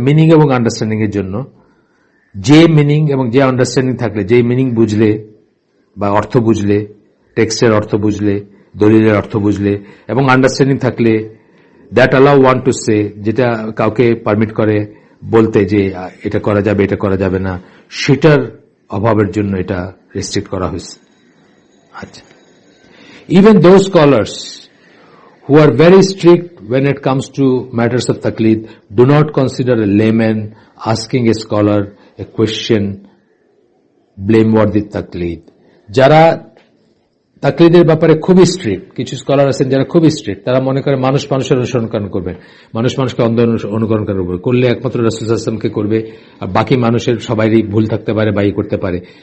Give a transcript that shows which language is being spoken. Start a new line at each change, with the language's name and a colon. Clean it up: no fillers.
Bangla: Meaning এবং understanding এর জন্য। যে মিনিং এবং যে আন্ডারস্ট্যান্ডিং থাকলে, যে মিনিং বুঝলে বা অর্থ বুঝলে, টেক্সটের অর্থ বুঝলে, দলিলের অর্থ বুঝলে এবং আন্ডারস্ট্যান্ডিং থাকলে,
English: that allow one to say,
Bangla: যেটা কাউকে পারমিট করে বলতে যে এটা করা যাবে এটা করা যাবে না, সেটার অভাবের জন্য এটা রেস্ট্রিক্ট করা হয়েছে। আচ্ছা,
English: Even those scholars who are very strict when it comes to matters of taqlid, do not consider a layman asking a scholar a question blameworthy taqlid.
Bangla: যারা তাকলিদের ব্যাপারে খুবই স্ট্রিক্ট, কিছু স্কলার আছেন যারা খুবই স্ট্রিক্ট, তারা মনে করে মানুষ মানুষের অনুসরণ করবেন, মানুষ মানুষকে অন্ধ অনুকরণ করলে একমাত্র রাসূল সাল্লাল্লাহু আলাইহি ওয়াসাল্লামকে করবে, আর বাকি মানুষের সবারই ভুল থাকতে পারে বা করতে পারে।